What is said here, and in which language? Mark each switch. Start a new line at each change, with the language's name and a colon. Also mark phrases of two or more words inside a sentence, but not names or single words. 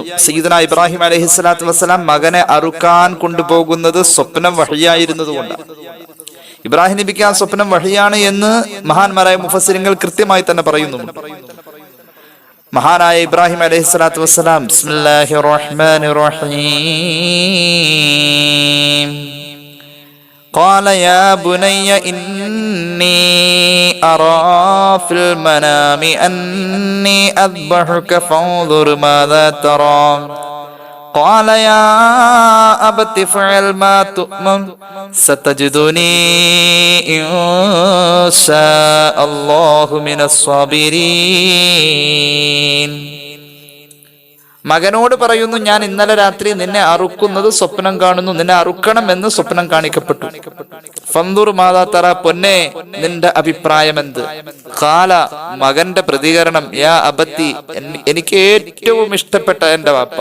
Malayalam: സയ്യിദുനാ ഇബ്രാഹിം
Arabic: عليه الصلاة والسلام
Malayalam: മകനെ അറുക്കാൻ കൊണ്ടുപോകുന്നത് സ്വപ്നം വഹയായിരുന്നതുകൊണ്ടാണ്. ഇബ്രാഹിം നബിക്ക് ആ സ്വപ്നം വഹയാണ് എന്ന് മഹാന്മാരായ മുഫസ്സിരിങ്ങൾ കൃത്യമായി തന്നെ പറയുന്നുണ്ട്. മഹാനായ ഇബ്രാഹിം
Arabic: عليه الصلاة والسلام بسم الله الرحمن الرحيم, قال يا بني إني أرى في المنام أني أذبحك فانظر ماذا ترى قال يا أبت افعل ما تؤمر ستجدني إن شاء الله من الصابرين.
Malayalam: മകനോട് പറയുന്നു, ഞാൻ ഇന്നലെ രാത്രി നിന്നെ അറുക്കുന്നത് സ്വപ്നം കാണുന്നു, നിന്നെ അറുക്കണമെന്ന് സ്വപ്നം കാണിക്കപ്പെട്ടു.
Arabic: فانظر ماذا ترى,
Malayalam: പൊന്നെ നിന്റെ അഭിപ്രായം എന്ത്? ഖാല, മകന്റെ പ്രതികരണം,
Arabic: يا أبت,
Malayalam: എനിക്ക് ഏറ്റവും ഇഷ്ടപ്പെട്ട എന്റെ വാപ്പ.